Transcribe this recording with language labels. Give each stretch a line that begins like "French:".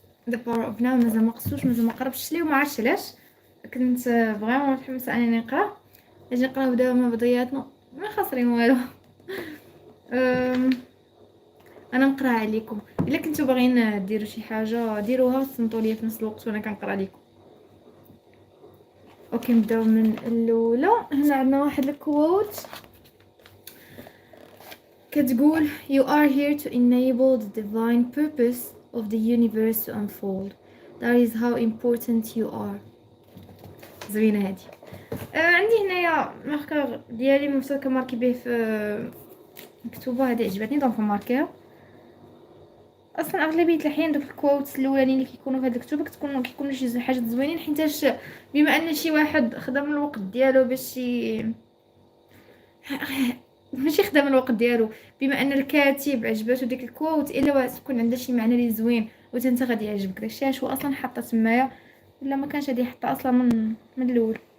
Arabic: The Power of Now مازال ما قصتوش، مازال ما قربتش ليه وما عرفتش علاش. كنت فريمون متحمسه انني نقرا. اجي نقراو دابا من وضعياتنا ما خاسرين والو. انا نقرا عليكم، الا كنتو باغيين ديروا شي حاجه ديروها وصنتوا ليا في نفس الوقت وانا كنقرا لكم. اوكي نبداو من الاولى. هنا عندنا واحد الكوت كتقول
English: you are here to enable the divine purpose of the universe to unfold. That is how important you are.
Arabic: زوينه هادي. عندي هنايا ماركر ديالي مفتوح ماركي به في مكتوبه، هذه عجبتني دونك ماركيها. اصلا اغلبيه الاحيان دوك الكوتس الاولانيين اللي كيكونوا في هاد الكتب كيكونوا شي حاجات زوينين، حيتاش بما ان شي واحد خدم الوقت ديالو باش ماشي خدم الوقت ديالو، بما ان الكاتب عجباتو ديك الكوت الا تكون عندها شي معنى اللي زوين وانت غادي يعجبك داكشي علاش هو اصلا حاطه تمايا، ولا ما كانش غادي يحطها اصلا من الاول.